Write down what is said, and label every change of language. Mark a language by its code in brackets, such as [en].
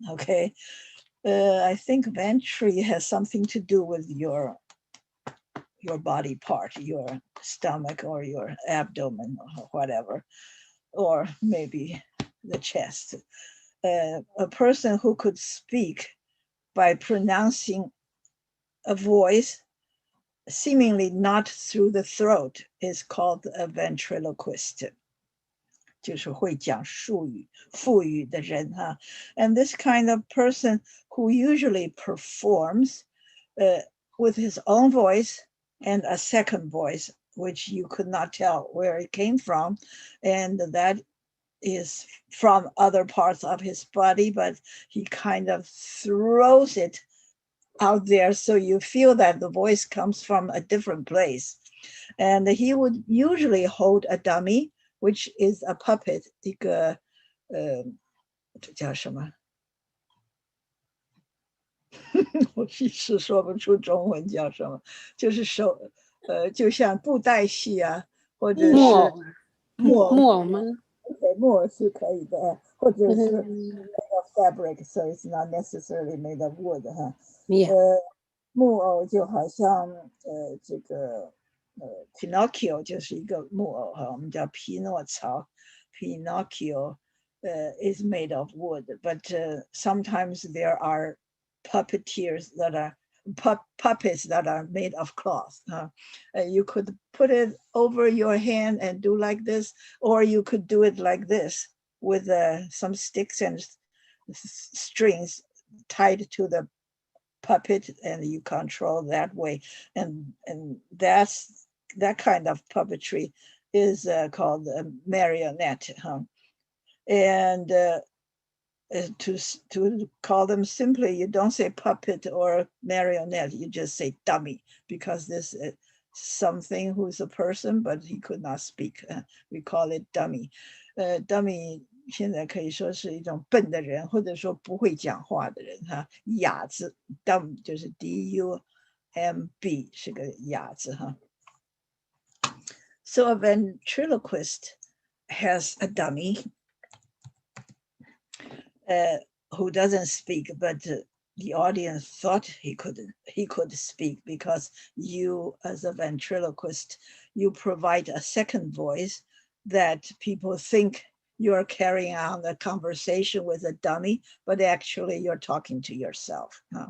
[en] Okay, I think ventri has something to do with your body part, your stomach or your abdomen or whatever, or maybe the chest. A person who could speak by pronouncing a voice seemingly not through the throat is called a ventriloquist. [zh] 就是会讲术语、腹语的人哈。 [en] And this kind of person who usually performs with his own voice and a second voice, which you could not tell where it came from, and that is from other parts of his body, but he kind of throws it out there, so you feel that the voice comes from a different place. And he would usually hold a dummy, which is a puppet, [zh] 一个这叫什么？我一时说不出中文叫什么，就是就像布袋戏啊，或者是木偶吗？木偶是可以的，或者是 [en] made of fabric, so it's not necessarily made of wood 哈。 [zh] 木偶就好像这个Pinocchio 就是一个木偶哈，我们叫匹诺曹 [en] Pinocchio is made of wood, but sometimes there are puppeteers that are puppets that are made of cloth. You could put it over your hand and do like this, or you could do it like this with some sticks and strings tied to the puppet, and you control that way. And that kind of puppetry is called a marionette. And to call them simply, you don't say puppet or marionette, you just say dummy, because this is something who's a person, but he could not speak. We call it dummy. [zh] Dummy 现在可以说是一种笨的人，或者说不会讲话的人哈，哑子 dumb 就是 D-U-M-B 是个哑子哈。 [en] So a ventriloquist has a dummy who doesn't speak, but the audience thought he could speak, because you, as a ventriloquist, you provide a second voice that people think you're carrying on a conversation with a dummy, but actually you're talking to yourself.